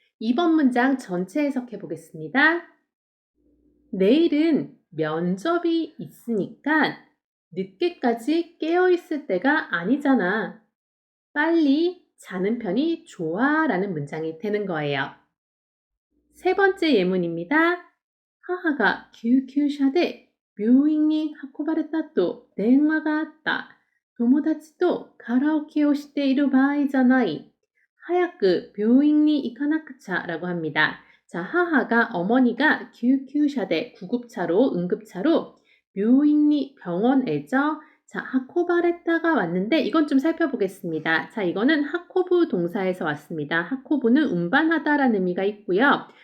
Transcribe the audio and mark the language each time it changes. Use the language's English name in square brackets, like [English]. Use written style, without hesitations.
[Korean] 2번 문장 전체 해석해 보겠습니다. 내일은 면접이 있으니까 늦게까지 깨어있을 때가 아니잖아. 빨리 자는 편이 좋아 라는 문장이 되는 거예요. 세 번째 예문입니다. [Japanese] 하하가救急車で病院に運ばれたと電話があった。友達とカラオケをしている場合じゃない。早く病院に行かなくちゃ [Korean] 라고 합니다. 자, 하하가 어머니가救急車대 구급차로 응급차로 묘인이 병원에죠. 자, 하코바레타가 왔는데 이건 좀 살펴보겠습니다. 자, 이거는 하코부 동사에서 왔습니다. 하코부는 운반하다라는 의미가 있고요.